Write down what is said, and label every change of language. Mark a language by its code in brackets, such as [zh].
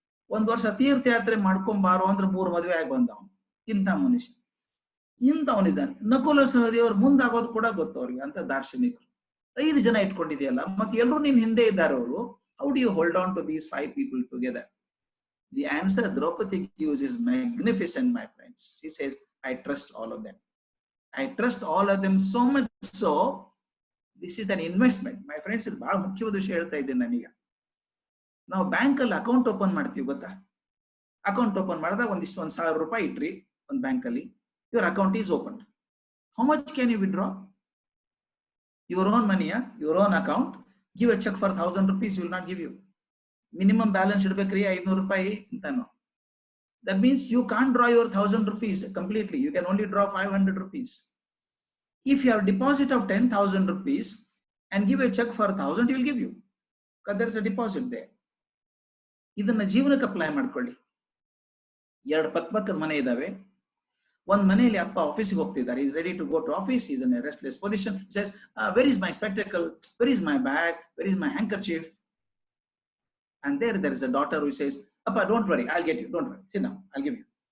[kn] ಒಂದ್ ವರ್ಷ ತೀರ್ಥಯಾತ್ರೆ ಮಾಡ್ಕೊಂಬಾರೋ ಅಂದ್ರೆ 3 ಮದುವೆ ಆಗಿ ಬಂದವನು, ಇಂಥ ಮನುಷ್ಯ ಇಂಥವನಿದ್ದಾನೆ. ನಕುಲ ಸಹದೇವರು ಮುಂದಾಗೋದು ಕೂಡ ಗೊತ್ತು ಅವ್ರಿಗೆ, ಅಂತ ದಾರ್ಶನಿಕರು. 5 ಜನ ಇಟ್ಕೊಂಡಿದೆಯಲ್ಲ, ಮತ್ತೆ ಎಲ್ಲರೂ ನಿನ್ ಹಿಂದೆ ಇದ್ದಾರೆ ಅವರು. [en] How do you hold on to these 5 people together? The answer Draupadi gives is magnificent, my friends. She says, I trust all of them. I trust all of them so much so, this is an investment. My friends, [kn] ಇದು ಬಹಳ ಮುಖ್ಯವಾದ ವಿಷಯ ಹೇಳ್ತಾ ಇದ್ದೇನೆ ನಾನೀಗ. ನಾವು ಬ್ಯಾಂಕಲ್ಲಿ account open ಮಾಡ್ತೀವಿ ಗೊತ್ತಾ? ಅಕೌಂಟ್ ಓಪನ್ ಮಾಡಿದಾಗ ಒಂದಿಷ್ಟು 1,000 ರೂಪಾಯಿ ಇಟ್ರಿ ಒಂದು ಬ್ಯಾಂಕಲ್ಲಿ, [en] your account is opened. How much can you withdraw? Your own money, your own account. Give a check for 1,000 rupees, will not give you. [kn] Minimum balance ಇಡಬೇಕ್ರಿ 500 ರೂಪಾಯಿ ಅಂತಾನು. [en] That means you can't draw your 1,000 rupees completely. You can only draw 500 rupees. If you have a deposit of 10,000 rupees and give a check for 1,000, he will give you, because there is a deposit there. [kn] ಇದನ್ನ ಜೀವನಕ್ಕೆ apply ಮಾಡ್ಕೊಳ್ಳಿ. 2 ಪಕ್ಕದ ಮನೆ ಇದಾವೆ. ಒಂದ್ ಮನೆಯಲ್ಲಿ ಅಪ್ಪ ಆಫೀಸ್ಗೆ ಹೋಗ್ತಿದ್ದಾರೆ, [en] Is ready to go to office, is in a restless position, says where is my spectacle, where is my bag, where is my handkerchief. And there is a daughter who says, Appa, don't worry, I'll get you, don't worry, sit down, I'll give you.